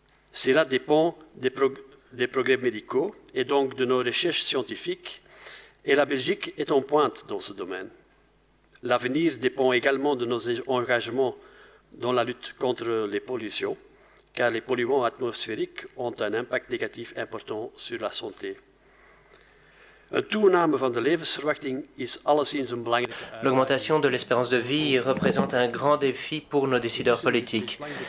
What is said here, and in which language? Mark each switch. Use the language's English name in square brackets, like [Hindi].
[French] Cela dépend des progrès médicaux et donc de nos recherches scientifiques. Et la Belgique est en pointe dans ce domaine. L'avenir dépend également de nos engagements dans la lutte contre les pollutions, car les polluants atmosphériques ont un impact négatif important sur la santé. [Dutch] Een toename van de levensverwachting is alleszins een belangrijke... [French] L'augmentation de l'espérance de vie représente un grand défi pour nos décideurs politiques.